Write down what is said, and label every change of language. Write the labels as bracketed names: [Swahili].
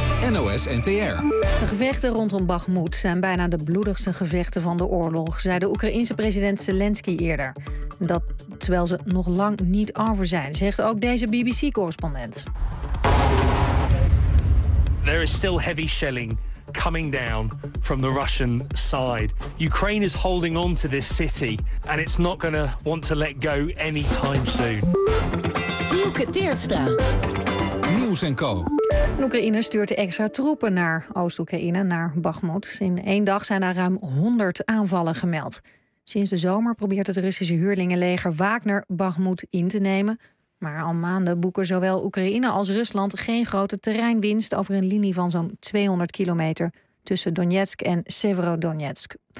[Dutch] NOS-NTR. De gevechten rondom Bakhmut zijn bijna de bloedigste gevechten van de oorlog, zei de Oekraïense president Zelensky eerder. Dat terwijl ze nog lang niet over zijn, zegt ook deze BBC-correspondent. [English] There is still heavy shelling coming down from the Russian side. Ukraine is holding on to this city and it's not going to want to let go anytime soon. [Dutch] Dieuke Teertstra. Nieuws en Co. Oekraïne stuurt extra troepen naar Oost-Oekraïne, naar Bakhmut. In één dag zijn daar ruim 100 aanvallen gemeld. Sinds de zomer probeert het Russische huurlingenleger Wagner Bakhmut in te nemen. Maar al maanden boeken zowel Oekraïne als Rusland geen grote terreinwinst over een linie van zo'n 200 kilometer tussen Donetsk en Severodonetsk.